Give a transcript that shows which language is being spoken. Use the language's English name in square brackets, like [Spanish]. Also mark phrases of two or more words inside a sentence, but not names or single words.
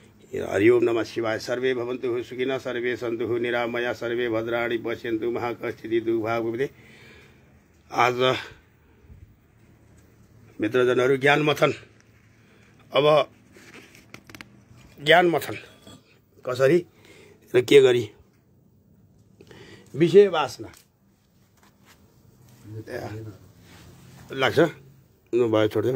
[Sanskrit] हरिओम नमः शिवाय। सर्वे भवन्तु सुखिनः सर्वे सन्तु निरामया सर्वे भद्राणि पश्यन्तु मा कश्चित् दुःखभाग् भवेत्। [Nepali] आज मित्रजनहरू ज्ञान मथन। अब ज्ञान मथन कसरी र के गरी? विषय वासना लाग्छ भयो, छोडिदेऊ।